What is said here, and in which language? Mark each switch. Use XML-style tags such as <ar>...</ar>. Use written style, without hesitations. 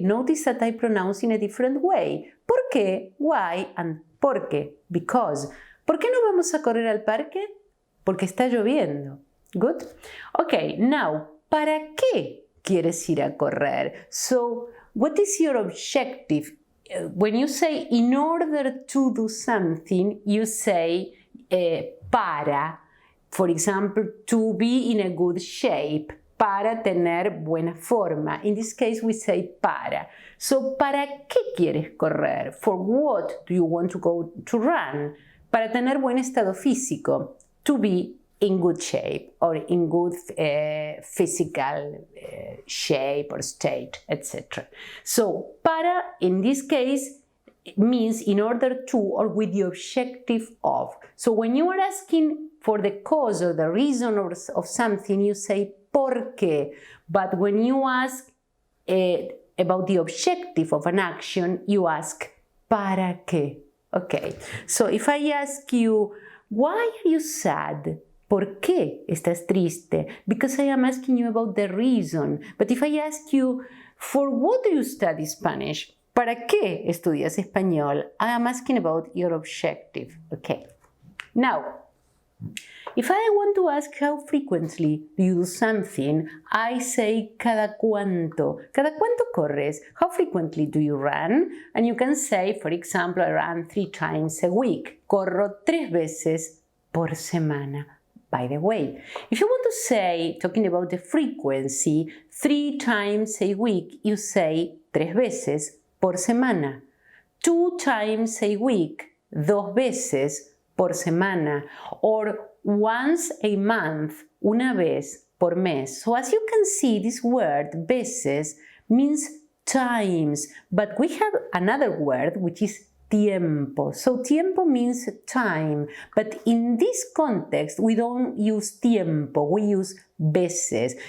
<en>Notice that I pronounce in a different way. ¿Por qué? Why and por qué. Because.</en> <es>¿Por qué no vamos a correr al parque? Porque está lloviendo. Good? Okay, now, ¿para qué quieres ir a correr?</es> <en>So, what is your objective? When you say in order to do something, you say para. For example, to be in a good shape.</en> <es>Para tener buena forma.</es> <en>In this case, we say para.</en> <es>So, ¿para qué quieres correr?</es> <en>For what do you want to go to run?</en> <es>Para tener buen estado físico.</es> <en>To be in good shape or in good physical shape or state, etc. So, para, in this case, means in order to or with the objective of. So, when you are asking for the cause or the reason of something, you say ¿por qué? But when you ask about the objective of an action, you ask ¿Para qué? Okay, so if I ask you, why are you sad?</en> <es>¿Por qué estás triste?</es> <en>Because I am asking you about the reason. But if I ask you, for what do you study Spanish?</en> <es>¿Para qué estudias español?</es> <en>I am asking about your objective. Okay. Now, if I want to ask how frequently do you do something, I say cada cuánto.</en> <es>¿Cada cuánto corres?</es> <en>How frequently do you run? And you can say, for example, I run 3 times a week.</en> <es>Corro 3 veces por semana.</es> <en>By the way, if you want to say, talking about the frequency, 3 times a week, you say 3 veces por semana. 2 times a week,</en> <es>2 veces por semana.</es> <en>Or once a month,</en> <es>una vez por mes.</es> <en>So as you can see, this word, veces, means times. But we have another word, which is tiempo. So tiempo means time, but in this context we don't use tiempo, we use veces.</en>